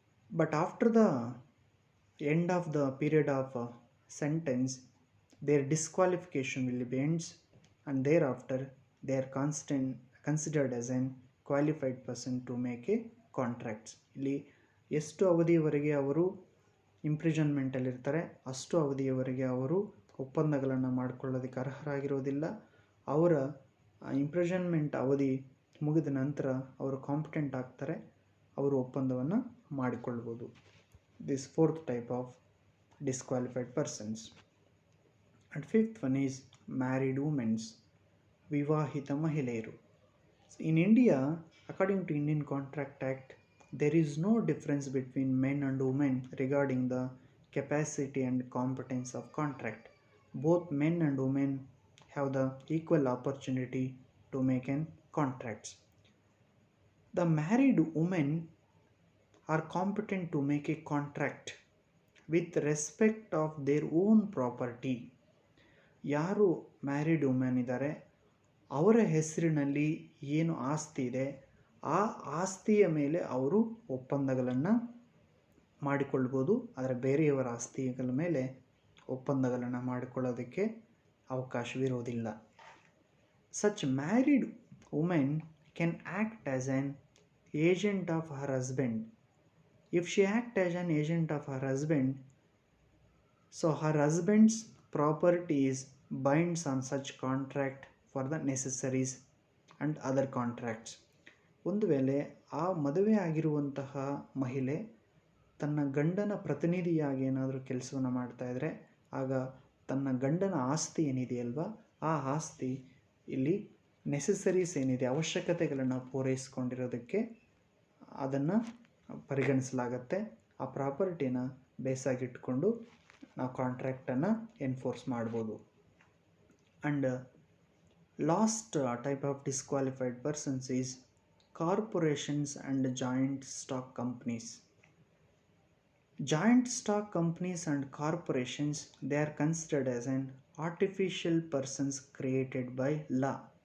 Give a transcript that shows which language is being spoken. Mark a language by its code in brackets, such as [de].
[en] But after the end of the period of sentence, their disqualification will be ends, and thereafter they are considered as an qualified person to make a contracts. [kn] ಇಲ್ಲಿ ಎಷ್ಟು ಅವಧಿಯವರೆಗೆ ಅವರು ಇಂಪ್ರಿಸನ್ಮೆಂಟಲ್ಲಿರ್ತಾರೆ ಅಷ್ಟು ಅವಧಿಯವರೆಗೆ ಅವರು ಒಪ್ಪಂದಗಳನ್ನು ಮಾಡಿಕೊಳ್ಳೋದಕ್ಕೆ ಅರ್ಹರಾಗಿರೋದಿಲ್ಲ. ಅವರ ಇಂಪ್ರಿಸನ್ಮೆಂಟ್ ಅವಧಿ ಮುಗಿದ ನಂತರ ಅವರು ಕಾಂಪಿಟೆಂಟ್ ಆಗ್ತಾರೆ, ಅವರು ಒಪ್ಪಂದವನ್ನು ಮಾಡಿಕೊಳ್ಬೋದು. [en] This fourth type of disqualified persons. And fifth one is married women, [kn] ವಿವಾಹಿತ ಮಹಿಳೆಯರು. [en] In India, according to Indian Contract Act, there is no difference between men and women regarding the capacity and competence of contract. Both men and women have the equal opportunity to make an contracts. The married women are competent to make a contract with respect of their own property. [kn] ಯಾರು married women ಇದ್ದಾರೆ ಅವರ ಹೆಸರಿನಲ್ಲಿ ಏನು ಆಸ್ತಿ ಇದೆ ಆ ಆಸ್ತಿಯ ಮೇಲೆ ಅವರು ಒಪ್ಪಂದಗಳನ್ನು ಮಾಡಿಕೊಳ್ಬೋದು. ಆದರೆ ಬೇರೆಯವರ ಆಸ್ತಿಗಳ ಮೇಲೆ ಒಪ್ಪಂದಗಳನ್ನು ಮಾಡಿಕೊಳ್ಳೋದಕ್ಕೆ ಅವಕಾಶವಿರೋದಿಲ್ಲ. [en] Such married women can act as an agent of her husband. If she acts as an agent of her husband, so her husband's property is binds on such contract for the necessaries and other contracts. [kn] ಒಂದು ವೇಳೆ ಆ ಮದುವೆ ಆಗಿರುವಂತಹ ಮಹಿಳೆ ತನ್ನ ಗಂಡನ ಪ್ರತಿನಿಧಿಯಾಗಿ ಏನಾದರೂ ಕೆಲಸವನ್ನು ಮಾಡ್ತಾಯಿದ್ರೆ ಆಗ ತನ್ನ ಗಂಡನ ಆಸ್ತಿ ಏನಿದೆಯಲ್ವ ಆ ಆಸ್ತಿ ಇಲ್ಲಿ ನೆಸೆಸರೀಸ್ ಏನಿದೆ ಅವಶ್ಯಕತೆಗಳನ್ನು ಪೂರೈಸ್ಕೊಂಡಿರೋದಕ್ಕೆ ಅದನ್ನು ಪರಿಗಣಿಸಲಾಗತ್ತೆ. ಆ ಪ್ರಾಪರ್ಟಿನ ಬೇಸಾಗಿಟ್ಕೊಂಡು ನಾವು ಕಾಂಟ್ರಾಕ್ಟನ್ನು ಎನ್ಫೋರ್ಸ್ ಮಾಡ್ಬೋದು. [en] And last type of disqualified persons is corporations and joint stock companies. Joint stock companies and corporations, they are considered as an artificial persons created by law.